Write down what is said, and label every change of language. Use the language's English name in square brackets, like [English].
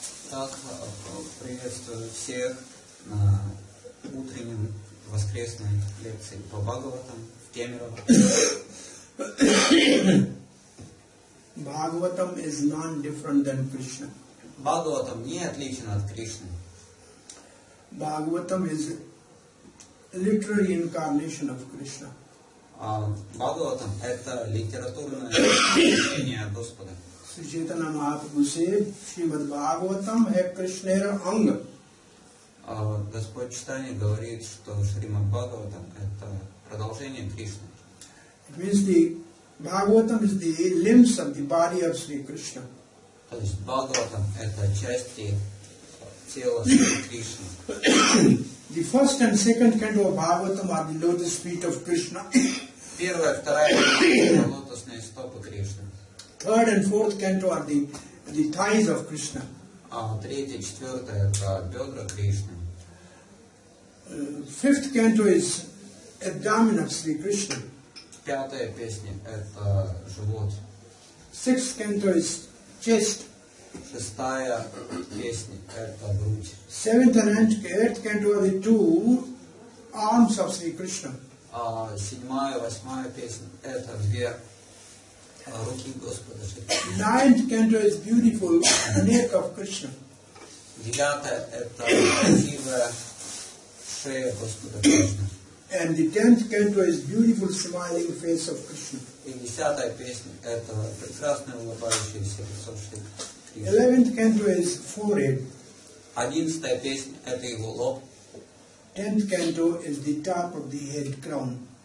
[Russian] Так, приветствую всех на утреннем воскресной лекции по Бхагаватам в Кемерово. [English] Bhagavatam is non-different than Krishna. [Russian] Бхагаватам не отличен от Кришны. [English] Bhagavatam is literary incarnation of Krishna. [Russian] Бхагаватам – это литературное воплощение Господа. [English] Sri Chaitanya Mahaprabhu said, [Bangla] Srimad Bhagavatam hai Krishnera Anga. [Russian] Господь Чайтанья говорит, что Шримад Бхагаватам – это продолжение Кришны. [English] It means the Bhagavatam is the limbs of the body of Sri Krishna. [Russian] То есть Бхагаватам – это части тела Шри Кришны. [English] The first and second canto of Bhagavatam are the lotus feet of Krishna. [Russian] Первая, вторая – это лотосные стопы Кришны. [English] Third and fourth canto are the thighs of Krishna. [Russian] Третья, четвертая – это бедра Кришны. [English] Fifth canto is abdomen of Sri Krishna. [Russian] Пятая песня – это живот. [English] Sixth canto is chest. [Russian] Шестая песня – это грудь. [English] Seventh and eighth canto are the two arms of Sri Krishna. [Russian] Седьмая, восьмая песня – это две руки Господа Шри Кришны. [English] Ninth canto is beautiful neck of Krishna. [Russian] Девятая – это красивая шея Господа Кришны. [English] And the 10th canto is beautiful smiling face of Krishna. [Russian] И десятая песня – это прекрасное улыбающееся лицо Шри Кришны. [English] 11th canto is forehead. [Russian] 11-я песня – это его лоб. [English] 10th canto is the top of the head crown.